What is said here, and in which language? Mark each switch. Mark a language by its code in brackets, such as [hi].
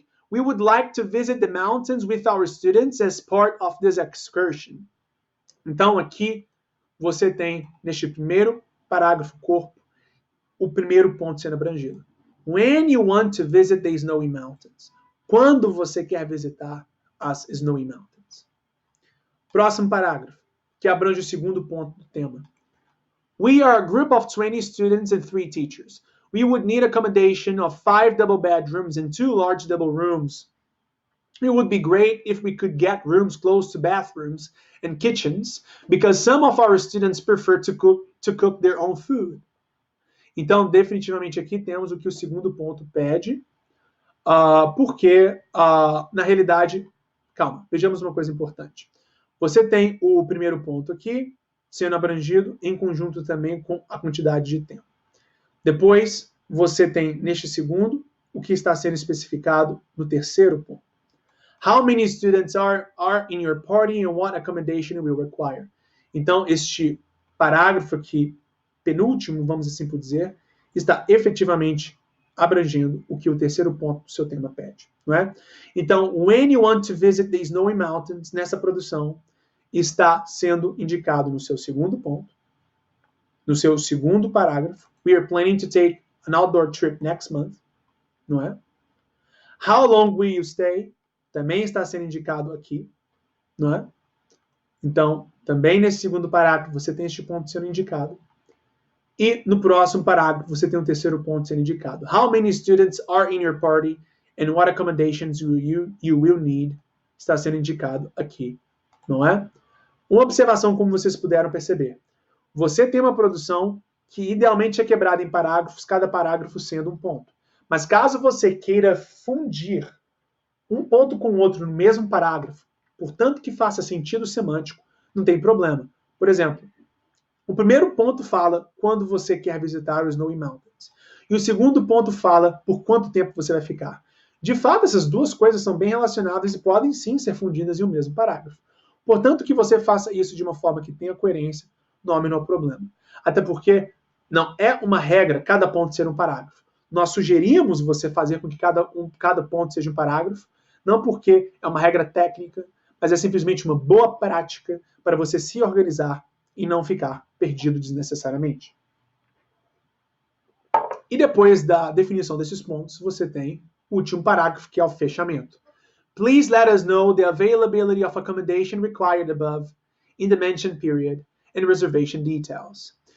[en] We would like to visit the mountains with our students as part of this excursion. [pt] Então aqui você tem neste primeiro parágrafo corpo o primeiro ponto sendo abrangido. [en] When you want to visit the snowy mountains. [pt] Quando você quer visitar as snowy mountains. Próximo parágrafo, que abrange o segundo ponto do tema. [en] We are a group of 20 students and 3 teachers. We would need accommodation of 5 double bedrooms and 2 large double rooms. It would be great if we could get rooms close to bathrooms and kitchens, because some of our students prefer to cook their own food. [pt] Então, definitivamente aqui temos o que o segundo ponto pede, porque, na realidade, calma, vejamos uma coisa importante. Você tem o primeiro ponto aqui, sendo abrangido em conjunto também com a quantidade de tempo. Depois, você tem, neste segundo, o que está sendo especificado no terceiro ponto. [en] How many students are in your party and what accommodation will require? [pt] Então, este parágrafo aqui, penúltimo, vamos assim por dizer, está efetivamente abrangendo o que o terceiro ponto do seu tema pede, não é? Então, [en] when you want to visit the snowy mountains, [pt] nessa produção, está sendo indicado no seu segundo ponto, no seu segundo parágrafo. [en] We are planning to take an outdoor trip next month, [pt] não é? [en] How long will you stay? [pt] Também está sendo indicado aqui, não é? Então, também nesse segundo parágrafo, você tem este ponto sendo indicado. E no próximo parágrafo, você tem o terceiro ponto sendo indicado. How many students are in your party and what accommodations you will need? Está sendo indicado aqui, não é? Uma observação, como vocês puderam perceber. Você tem uma produção que idealmente é quebrada em parágrafos, cada parágrafo sendo um ponto. Mas caso você queira fundir um ponto com o outro no mesmo parágrafo, portanto que faça sentido semântico, não tem problema. Por exemplo, o primeiro ponto fala quando você quer visitar os Snowy Mountains. E o segundo ponto fala por quanto tempo você vai ficar. De fato, essas duas coisas são bem relacionadas e podem sim ser fundidas em um mesmo parágrafo. Portanto, que você faça isso de uma forma que tenha coerência, não há o menor problema. Até porque não é uma regra cada ponto ser um parágrafo. Nós sugerimos você fazer com que cada ponto seja um parágrafo, não porque é uma regra técnica, mas é simplesmente uma boa prática para você se organizar e não ficar perdido desnecessariamente. E depois da definição desses pontos, você tem o último parágrafo, que é o fechamento. [en] Please let us know the availability of accommodation required above in the mentioned period and reservation details.